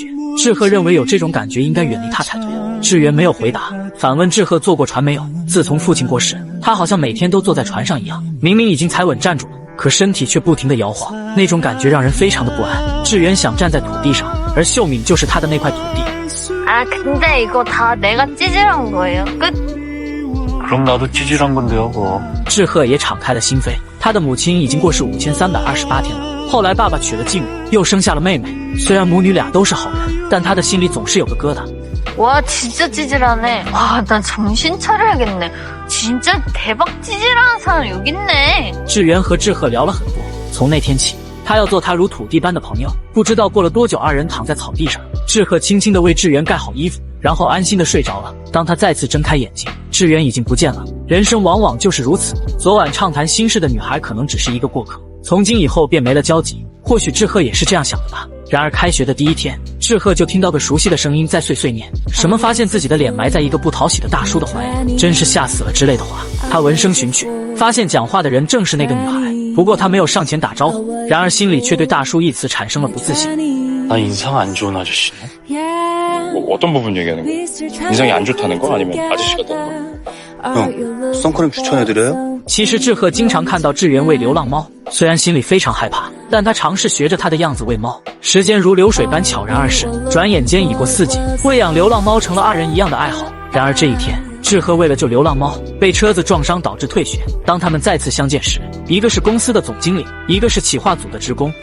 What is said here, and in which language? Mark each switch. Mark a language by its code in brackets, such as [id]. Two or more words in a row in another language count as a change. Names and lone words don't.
[zh] 志贺认为有这种感觉应该远离她才对。志源没有回答，反问志贺坐过船没有。自从父亲过世，他好像每天都坐在船上一样，明明已经踩稳站住了，可身体却不停地摇晃，那种感觉让人非常的不安。志源想站在土地上，而秀敏就是他的那块土地。 [ko] 근데 이거 다 내가 찌질한 거예요. 끝. 그럼 나도 찌질한 건데 여보. [zh] 志贺也敞开了心扉，他的母亲已经过世5328天了，后来爸爸娶了继母，又生下了妹妹。虽然母女俩都是好人，但他的心里总是有个疙瘩。 [ko] 와 진짜 찌질하네. 와 난 정신 차려야겠네. 진짜 대박 찌질한 사람 여기 있네. [zh] 志源和志贺聊了很多，从那天起，他要做他如土地般的朋友。不知道过了多久，二人躺在草地上，志贺轻轻地为志源盖好衣服，然后安心地睡着了。当他再次睁开眼睛，志源已经不见了。人生往往就是如此，昨晚畅谈心事的女孩可能只是一个过客，从今以后便没了交集。或许志贺也是这样想的吧。然而开学的第一天，志贺就听到个熟悉的声音在碎碎念什么发现自己的脸埋在一个不讨喜的大叔的怀里，真是吓死了之类的话。他闻声寻去，发现讲话的人正是那个女孩，不过他没有上前打招呼，然而心里却对大叔一词产生了不自信。 [ko] 나 인상 안 좋은 아저씨네? 뭐 어떤 부분 얘기하는 거야? 인상이 안 좋다는 거 아니면 아저씨 같다는 거? 형, 선크림 추천해드려요? [zh] 其实志贺经常看到志源喂流浪猫，虽然心里非常害怕，但他尝试学着他的样子喂猫。时间如流水般悄然而逝，转眼间已过4季，喂养流浪猫成了二人一样的爱好。然而这一天，志贺为了救流浪猫，被车子撞伤导致退学。当他们再次相见时，一个是公司的总经理，一个是企划组的职工。